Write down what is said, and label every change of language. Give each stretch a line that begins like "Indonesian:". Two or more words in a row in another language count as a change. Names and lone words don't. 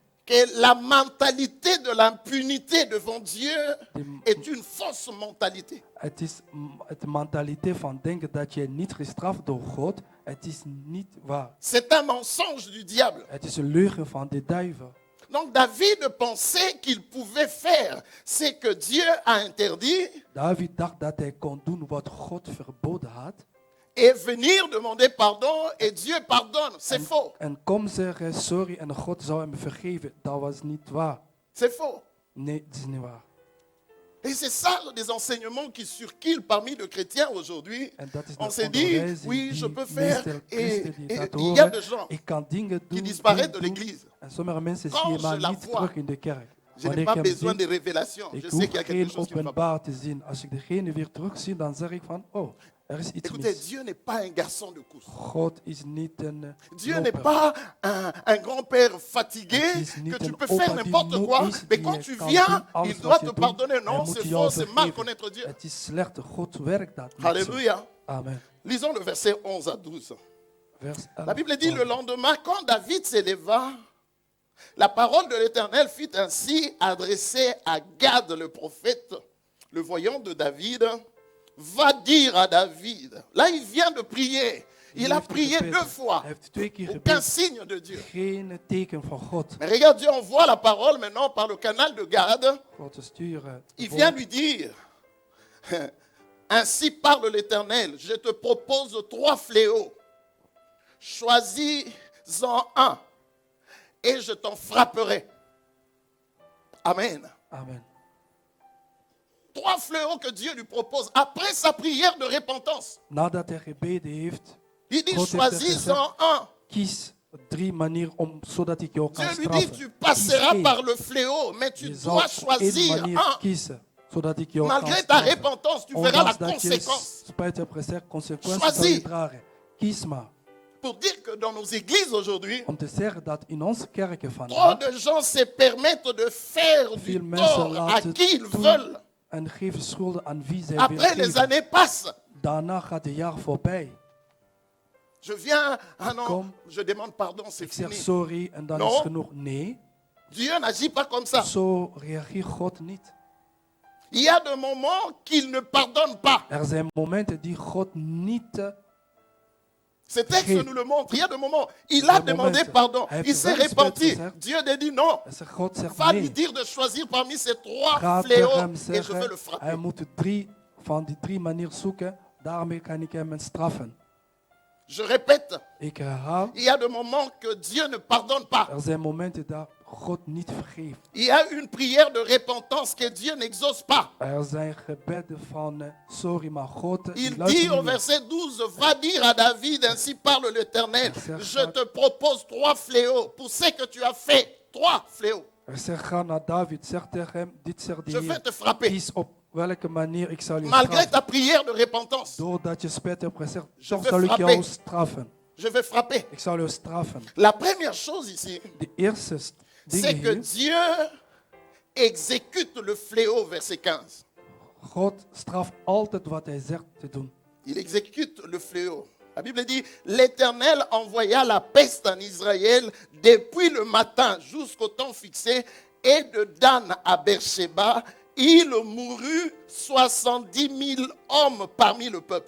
French: que la mentalité de l'impunité devant Dieu est une fausse mentalité.
Dutch: Het is de mentaliteit van denken dat je niet gestraft door God. Het is niet waar.
French: C'est un mensonge du diable.
Dutch: Het is een leugen van de duivel.
French: Donc David pensait qu'il pouvait faire ce que Dieu a interdit
Dutch: David dacht dat hij kon doen wat God verboden had.
French: et venir demander pardon et Dieu pardonne. C'est faux.
Dutch: En kom zeggen sorry en God zou hem vergeven. Dat was niet waar.
French: C'est faux.
Dutch: Nee, dat is niet waar.
French: Et c'est ça des enseignements qui circulent parmi les chrétiens aujourd'hui.
Dutch: En dat is
French: On
Dutch: de
French: s'est dit,
Dutch: onderwijzing
French: oui,
Dutch: die
French: je peux faire.
Dutch: meestal
French: Et
Dutch: christen die dat
French: il y a
Dutch: horen.
French: des gens
Dutch: Ik kan dingen doen,
French: qui disparaissent de
Dutch: doen.
French: l'église.
Dutch: En sommige mensen
French: Quand
Dutch: zie je
French: je
Dutch: maar
French: la
Dutch: niet
French: vois,
Dutch: terug in de kerk.
French: Je n'ai
Dutch: Wanneer
French: pas
Dutch: ik hem
French: besoin
Dutch: zie,
French: de révélations. Je
Dutch: ik
French: sais
Dutch: hoef
French: qu'il y a quelque
Dutch: geen
French: chose qui ne va pas.
Dutch: openbaar te zien. Als ik degene weer terugzie, dan zeg ik van, oh, er is iets
French: Écoutez,
Dutch: mis.
French: Dieu n'est pas un garçon de course.
Dutch: God is niet een
French: Dieu n'est
Dutch: loper.
French: pas un grand-père fatigué
Dutch: Het is niet
French: que tu
Dutch: een
French: peux
Dutch: opa
French: faire
Dutch: die
French: n'importe
Dutch: moe
French: quoi.
Dutch: is,
French: Mais
Dutch: die
French: quand tu
Dutch: kan
French: viens,
Dutch: doen alles
French: il
Dutch: wat
French: doit
Dutch: je
French: te
Dutch: doet.
French: pardonner.
Dutch: Hij
French: Non,
Dutch: moet
French: c'est
Dutch: jou
French: faux, c'est mal
Dutch: vergeven.
French: connaître Dieu.
Dutch: Het is slecht. God werkt dat niet zo.
French: Alléluia. Amen. Lisons le verset 11 à 12. Vers 11. La Bible dit, le lendemain, quand David s'éleva, la parole de l'Éternel fut ainsi adressée à Gad le prophète, le voyant de David. Va dire à David. Là, il vient de prier. Il a prié 2 fois.
Dutch: Hij heeft 2 keer
French: Aucun
Dutch: gebeden.
French: signe de Dieu.
Dutch: Geen teken van God.
French: Mais regarde, Dieu envoie la parole maintenant par le canal de Gad.
Dutch: God sturen.
French: Il vient lui dire, ainsi parle l'Éternel, je te propose 3 fléaux. Choisis-en un et je t'en frapperai. Amen. Amen. 3 fléaux que Dieu lui propose après sa prière de repentance.
Dutch: Nadat hij gebeden heeft,
French: Il dit,
Dutch: God heeft
French: choisis-en un.
Dutch: kies 3 manieren zodat ik jou kan
French: Dieu lui dit,
Dutch: straffen.
French: tu passeras
Dutch: Kies
French: par
Dutch: één.
French: le fléau, mais tu
Dutch: Je
French: dois
Dutch: zal één
French: choisir
Dutch: manier
French: un.
Dutch: kiezen, zodat ik jou kan
French: Malgré ta
Dutch: straffen.
French: repentance, tu verras la
Dutch: Ondanks dat je
French: conséquence.
Dutch: spijt hebt gezegd, consequenties
French: Choisis.
Dutch: zal je dragen. Kies maar.
French: Pour dire que dans nos églises aujourd'hui,
Dutch: Om te zeggen dat in onze kerken
French: trop
Dutch: vandaag
French: de gens se permettent de faire
Dutch: veel
French: du
Dutch: mensen
French: tort à
Dutch: laten
French: qui ils
Dutch: doen
French: veulent.
Dutch: en geven schulden aan wie zij
French: Après,
Dutch: willen
French: les
Dutch: geven.
French: années passent.
Dutch: Daarna gaat de jaar voorbij.
French: Je viens, ah non, Comme- je demande pardon, c'est
Dutch: Ik zeg
French: fini.
Dutch: sorry en dan
French: Non.
Dutch: is genoeg. Nee,
French: Dieu n'agit pas comme ça.
Dutch: zo reageert God niet.
French: Il y a des moments qu'il ne pardonne pas.
Dutch: Er zijn momenten die God niet...
French: Ce texte
Dutch: Vergeet.
French: nous le montre. Il y a des moments, il a
Dutch: Des
French: demandé
Dutch: momenten.
French: pardon.
Dutch: Hij heeft
French: Il s'est
Dutch: wel
French: repenti.
Dutch: spijt gezegd.
French: Dieu a dit non.
Dutch: God zegt
French: Va lui
Dutch: nee.
French: dire de choisir parmi ces 3
Dutch: Gaat
French: fléaux
Dutch: hem
French: et je vais
Dutch: zeggen,
French: le frapper.
Dutch: hij moet 3 van die 3 manieren zoeken. Daarmee kan ik hem straffen.
French: Je répète,
Dutch: Ik herhaal,
French: il y a des moments que Dieu ne pardonne pas.
Dutch: er zijn momenten dat God niet vergeeft.
French: Il y a une prière de repentance que Dieu n'exauce pas.
Dutch: Er zijn gebeden van sorry, maar God die
French: Il dit
Dutch: luistert
French: au
Dutch: niet meer.
French: verset 12, va dire à David, ainsi parle l'Éternel, je te propose 3 fléaux pour ce que tu as fait. 3 fléaux.
Dutch: Er zegt, ga naar David, zeg tegen hem, dit zegt de
French: Je vais
Dutch: Heer.
French: te frapper.
Dutch: Kies op welke manier ik zal je
French: Malgré
Dutch: straffen.
French: ta prière de repentance,
Dutch: Doordat je spijt hebt gezegd,
French: Je
Dutch: toch
French: vais
Dutch: zal ik
French: frapper.
Dutch: jou straffen.
French: je vais frapper.
Dutch: Ik zal jou straffen.
French: La première chose ici,
Dutch: De eerste ding
French: c'est que
Dutch: hier,
French: Dieu exécute le fléau, verset 15.
Dutch: God straft altijd wat hij zegt te doen.
French: Il exécute le fléau. La Bible dit, l'Éternel envoya la peste en Israël depuis le matin jusqu'au temps fixé, et de Dan à Beersheba, il mourut 70 000 hommes parmi le peuple.